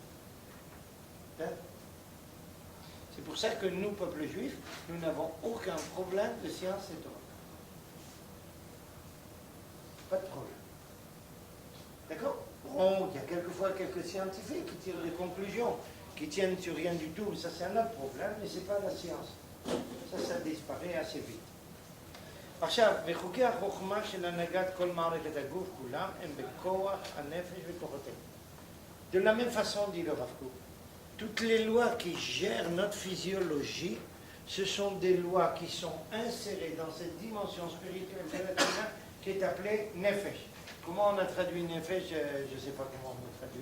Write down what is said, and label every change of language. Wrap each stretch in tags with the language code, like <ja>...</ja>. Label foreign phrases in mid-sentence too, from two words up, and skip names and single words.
<fr>C'est pour ça que nous, peuple juif, nous n'avons aucun problème de science et Torah. Pas de problème. D'accord? Bon, il y a quelquefois quelques scientifiques qui tirent des conclusions, qui tiennent sur rien du tout. Ça, c'est un autre problème, mais ce n'est pas la science. Ça disparaît assez vite.</fr> <he>עכשיו, וחוקי החוכמה של הנהגת כל מערכת הגוף כולם הם בכוח הנפש וכוחותיהם.</he> <fr>De la même façon, dit le Rav Kook, toutes les lois qui gèrent notre physiologie, ce sont des lois qui sont insérées dans cette dimension spirituelle de l'être humain qui est appelée nefesh. Comment on a traduit nefesh? Je ne sais pas comment on va traduire.</fr>